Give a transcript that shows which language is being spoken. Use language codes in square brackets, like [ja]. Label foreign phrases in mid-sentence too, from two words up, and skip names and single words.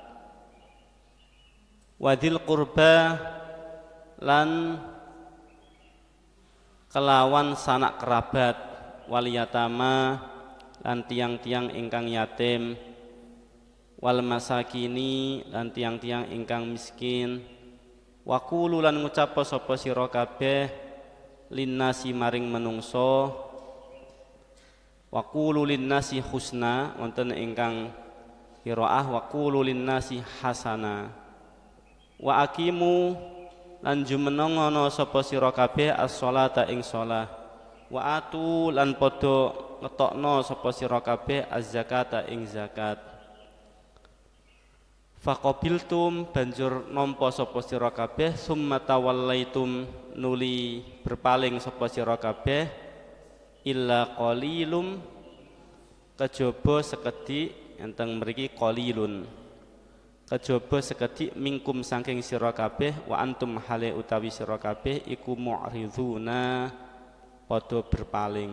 [ar] وذي القربى [jv] lan kelawan sanak kerabat, waliyatama lan tiang-tiang ingkang yatim, wal masakini lan tiang-tiang ingkang miskin, waqulu lan ngucap sapa sira kabeh linnasi maring menungso, [ar] وقولوا للناس حسنى [jv] wonten ingkang qiraah [ar] وقولوا للناس حسنا, وأقيموا [jv] lan jumenengono sapa sira kabeh as-sholata ing shalah, [ar] وآتوا [jv] lan padha ngetokno sapa sira kabeh az-zakata ing zakat. Faqabiltum banjur nampa sapa sira kabeh, [ar] ثم توليتم [jv] nuli berpaling sapa sira kabeh, [ar] إلا قليلا [jv] kejaba sekedhik enten mriki qalilun, kejaba sekedhik mingkum saking sira kabeh, [ar] وأنتم [jv] hale utawi sira kabeh iku mu'riduna padha berpaling.